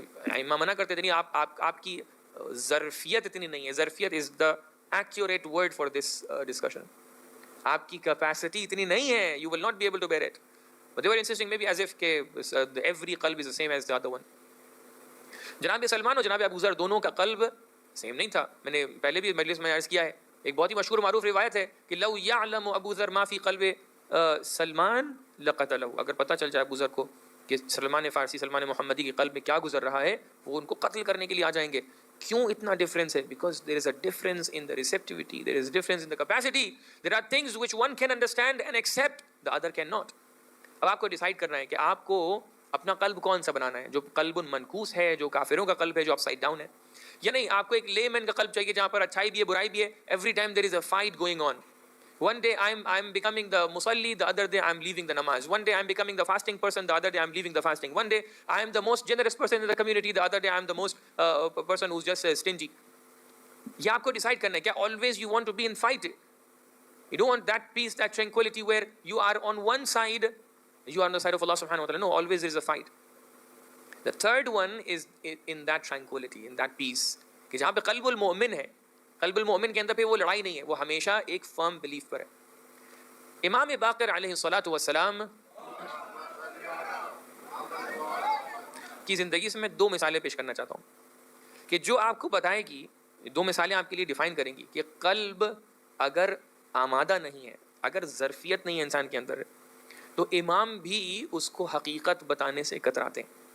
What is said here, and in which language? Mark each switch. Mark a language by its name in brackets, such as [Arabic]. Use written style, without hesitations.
[Hindi] Imam mana karte the nahi, aapki zarfiyat itni nahi hai. [English] Zarfiyat is the accurate word for this discussion. [Hindi] Aapki capacity itni nahi hai. [English] You will not be able to bear it. But they were insisting maybe as if every qalb is the same as the other one. [Hindi] जनाब सलमान और जनाब अबू ज़र दोनों का कल्ब same नहीं था. मैंने पहले भी मजलिस में अर्ज़ किया है. एक बहुत ही मशहूर मारूफ रिवायत है कि [Arabic] लौ यअलमु अबू ज़र मा फ़ी क़ल्बि सलमान लक़तलहु. [Hindi] अगर पता चल जाए अबू ज़र को कि सलमान फ़ारसी, सलमान मोहम्मदी के क़ल्ब में क्या गुजर रहा है, वो उनको कत्ल करने के लिए आ जाएंगे. क्यों इतना डिफरेंस है? [English] Because there is a difference in the receptivity, there is difference in the capacity. There are things which one can understand and accept, the other can not. [Hindi] अब आपको डिसाइड करना है कि आपको अपना कल्ब कौन सा बनाना है. जो कल्बुन मनकूस है, जो काफिरों का कल्ब है, जो अपसाइड डाउन है, या नहीं आपको एक लेमैन का कल्ब चाहिए जहाँ पर अच्छाई भी है, बुराई भी है. [English] Every time there is a fight going on. One day I'm becoming the musalli, the other day I'm leaving the namaz. One day I'm becoming the fasting person, the other day I'm leaving the fasting. One day I am the most generous person in the community, the other day I'm the most person who's just stingy. [Hindi] ये आपको decide करना है. [English] क्या always you want to be in fight? You don't want that peace, that tranquility where you are on one side, you are on the side of Allah subhanahu wa ta'ala. No, always there is a fight. The third one is in that tranquility, in that peace. [Hindi] कि जहाँ पे क़ल्बुल मोमिन है, क़ल्बुल मोमिन के अंदर पे वो लड़ाई नहीं है, वो हमेशा एक फर्म बिलीफ पर है. इमाम बाक़िर अलैहिस्सलातु वस्सलाम की ज़िंदगी से मैं 2 मिसालें पेश करना चाहता हूँ कि जो आपको बताएगी, 2 मिसालें आपके लिए डिफ़ाइन करेंगी कि क़ल्ब अगर आमादा नहीं है, अगर ज़रफ़ियत नहीं है इंसान के अंदर, तो इमाम भी उसको हकीकत बताने से कतराते हैं.